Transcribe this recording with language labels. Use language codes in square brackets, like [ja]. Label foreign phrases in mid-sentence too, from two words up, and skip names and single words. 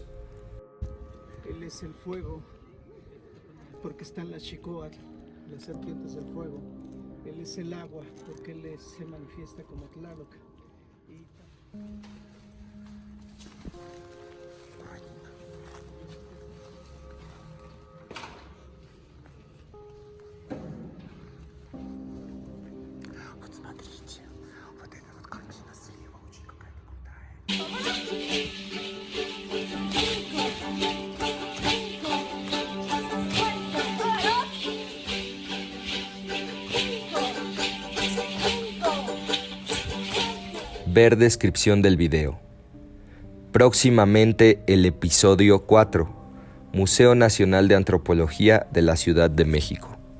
[es] Él es el fuego, porque están las Xicoatl, las serpientes del fuego. Él es el agua, porque se manifiesta como Tlaloc. [ru] Вот смотрите, вот эта вот картина слева очень какая-то крутая. [es] ver descripción del video. Próximamente el episodio 4, Museo Nacional de Antropología de la Ciudad de México.